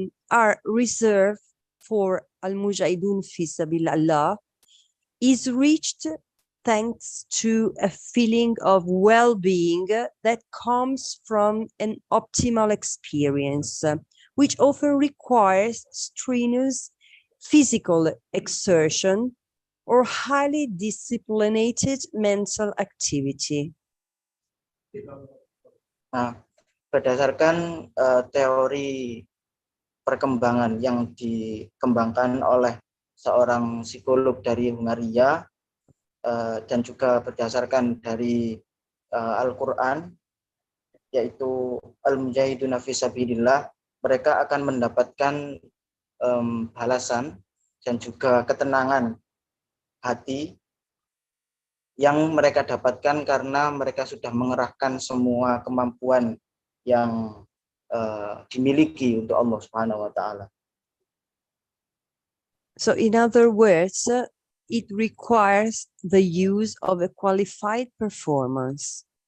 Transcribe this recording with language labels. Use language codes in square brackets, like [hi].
[en] are reserved for Al-Mujahidun fi Sabilillah is reached thanks to a feeling of well-being that comes from an optimal experience, which often requires strenuous physical exertion or highly disciplined mental activity. [id] Nah, berdasarkan teori perkembangan yang dikembangkan oleh seorang psikolog dari Hungaria, dan juga berdasarkan dari Al-Quran, yaitu Al-Mujahiduna fi Sabilillah, mereka akan mendapatkan balasan dan juga ketenangan hati yang mereka dapatkan karena mereka sudah mengerahkan semua kemampuan yang dimiliki untuk Allah Subhanahu wa Ta'ala. [en] So in other words, it requires the use of a qualified performance.